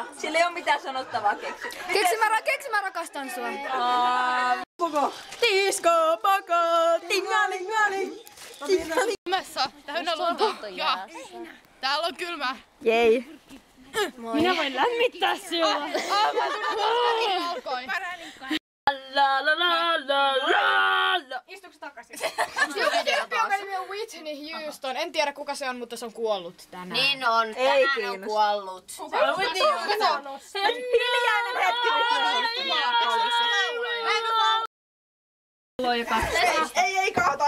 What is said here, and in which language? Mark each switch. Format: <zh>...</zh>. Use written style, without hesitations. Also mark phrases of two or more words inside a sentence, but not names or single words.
<fi>Sillä ei oo mitään sanottavaa keksi. Keksi mä rakastan sua. Koko. Disco poko. Tingalingaling. Kylmässä. Täynnä lunta. Ja täällä on kylmä. Jei. Minä voin lämmittää sinua. La la la la la. Istuuko takaisin? Tyyppi, jonka nimi on Whitney Houston. En tiedä kuka se on, mutta se on kuollut tänään. Niin on. Ei Tänään on kiinnosta. kuollut. Hiljainen hetki. Ei kaata.</fi>